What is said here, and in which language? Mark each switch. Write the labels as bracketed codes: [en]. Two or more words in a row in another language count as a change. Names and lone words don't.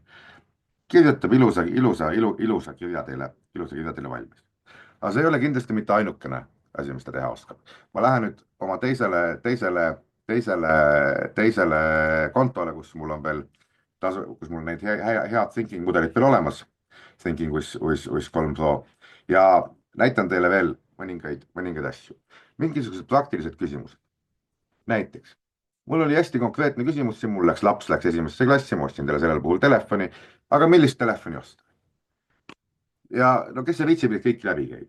[et] kirjutab ilusa kirja teile valmis. aga see ei ole kindlasti mitte ainukene asi, mis ta teha oskab. ma lähen nüüd oma teisele kontole, kus mul on veel kus mul on need head thinking mudelid veel olemas. Thinking with 3 Pro ja näitan teile veel mõningaid asju. mingisugused praktilised küsimused. näiteks mul oli hästi konkreetne küsimus siin, laps läks esimesse klassi, ma ostsin talle sellel puhul telefoni, aga millist telefoni osta? ja no kes see viitsib neid kõiki läbi käia?